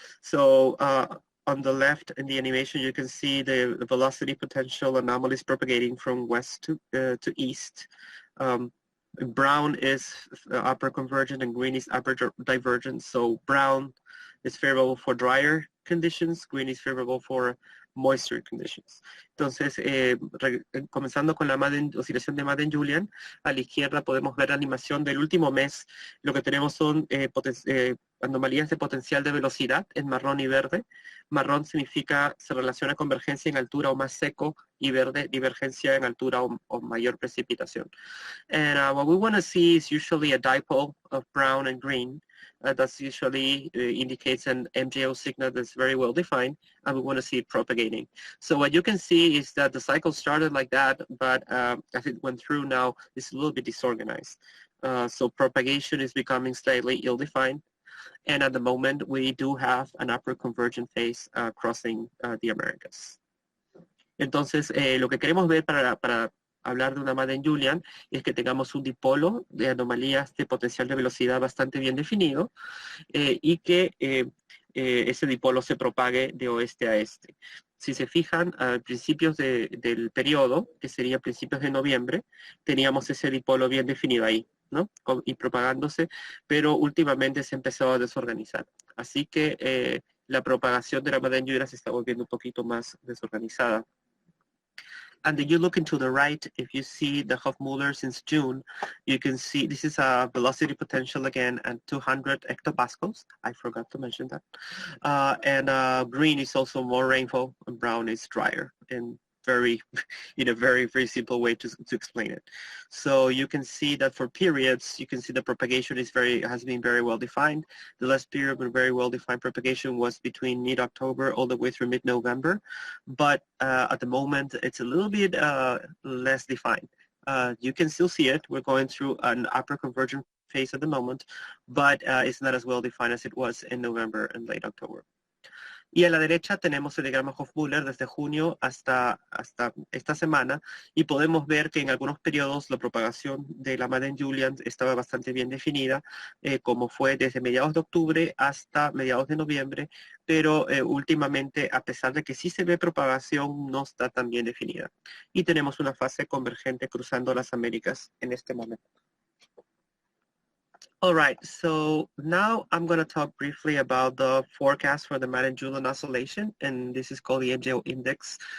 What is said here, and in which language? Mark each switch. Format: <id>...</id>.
<en>So on the left in the animation, you can see the velocity potential anomalies propagating from west to east. Brown is upper convergent and green is upper divergent. So brown is favorable for drier conditions, green is favorable for moisture conditions.</en> <es>Entonces, comenzando con la oscilación de Madden-Julian, a la izquierda podemos ver la animación del último mes. Lo que tenemos son anomalías de potencial de velocidad en marrón y verde. Marrón significa, se relaciona convergencia en altura o más seco, y verde, divergencia en altura o mayor precipitación.</es> <en>And what we want to see is usually a dipole of brown and green. That's usually indicates an MJO signal that's very well defined, and we want to see it propagating. So what you can see is that the cycle started like that, but as it went through now, it's a little bit disorganized. So propagation is becoming slightly ill-defined, and at the moment, we do have an upward convergent phase crossing the Americas.</en> <es>Entonces, lo que queremos ver para hablar de una Madden-Julian es que tengamos un dipolo de anomalías de potencial de velocidad bastante bien definido y que ese dipolo se propague de oeste a este. Si se fijan, a principios del periodo, que sería principios de noviembre, teníamos ese dipolo bien definido ahí, ¿no? Y propagándose, pero últimamente se empezó a desorganizar. Así que la propagación de la Madden-Julian se está volviendo un poquito más desorganizada.</es> <en>And then you look into the right, if you see the Hofmüller since June, you can see this is a velocity potential again at 200 hectopascals. I forgot to mention that. And green is also more rainfall, and brown is drier. And very, in a very, very simple way to explain it. So you can see that for periods, you can see the propagation has been very well defined. The last period with very well defined propagation was between mid-October all the way through mid-November. But at the moment, it's a little bit less defined. You can still see it. We're going through an upper convergent phase at the moment, but it's not as well defined as it was in November and late October.</en> <es>Y a la derecha tenemos el diagrama Hofmüller desde junio hasta esta semana, y podemos ver que en algunos periodos la propagación de la Madden-Julian estaba bastante bien definida, como fue desde mediados de octubre hasta mediados de noviembre, pero últimamente, a pesar de que sí se ve propagación, no está tan bien definida. Y tenemos una fase convergente cruzando las Américas en este momento.</es> <en>All right, so now I'm going to talk briefly about the forecast for the Madden-Julian oscillation, and this is called the MJO index.</en>